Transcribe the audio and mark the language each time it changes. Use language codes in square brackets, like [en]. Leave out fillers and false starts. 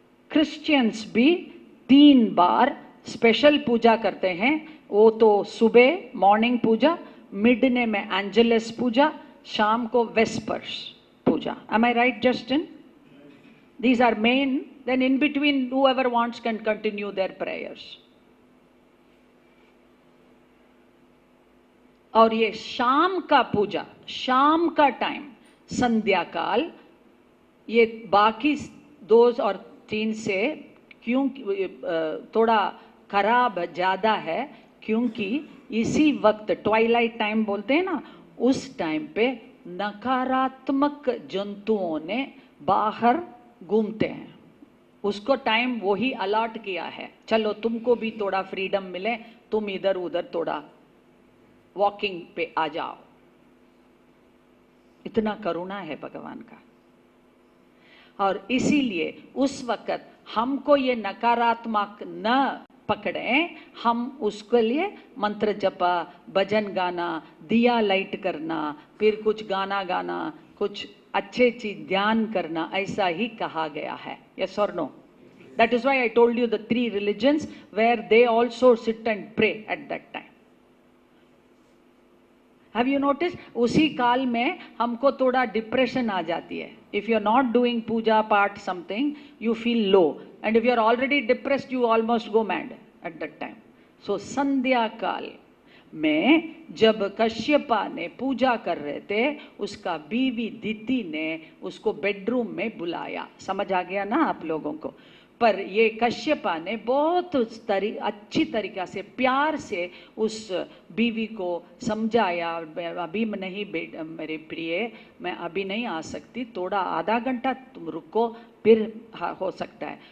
[hi] Christians भी 3 बार special पूजा करते हैं, वो तो सुबह मॉर्निंग पूजा, मिडने में एंजेलस पूजा, शाम को vespers Puja. [en] Am I right, Justin? These are main then in between whoever wants can continue their prayers. [hi] और ये शाम का पूजा, शाम का टाइम, संध्या काल, ये बाकी 2 और 3 से क्यों थोड़ा खराब ज़्यादा है, क्योंकि इसी वक्त ट्वाइलाइट टाइम बोलते हैं ना, उस टाइम पे नकारात्मक जंतुओं ने बाहर घूमते हैं। उसको टाइम वही अलॉट किया है, चलो तुमको भी थोड़ा फ्रीडम मिले, तुम इधर उधर थोड़ा वॉकिंग पे आ जाओ। इतना करुणा है भगवान का। और इसीलिए उस वक्त हमको ये नकारात्मक न पकड़े, हम उसके लिए मंत्र जपा, भजन गाना, दिया लाइट करना, फिर कुछ गाना गाना, कुछ अच्छे चीज ध्यान करना, ऐसा ही कहा गया है। यस और no? [en] That is why I told you the 3 religions where they also sit and pray at that time. Have you noticed? [hi] उसी काल में हमको थोड़ा डिप्रेशन आ जाती है। [en] If you are not doing puja, part, something, you feel low. And if you are already depressed, you almost go mad at that time. [hi] So संध्या काल में जब कश्यपा ने पूजा कर रहे थे, उसका बीवी दिति ने उसको बेडरूम में बुलाया। समझ आ गया ना आप लोगों को? पर ये कश्यपा ने बहुत अच्छी तरीक़ा से, प्यार से उस बीवी को समझाया, अभी नहीं मेरे प्रिय, मैं अभी नहीं आ सकती, थोड़ा आधा घंटा तुम रुको, फिर हो सकता है।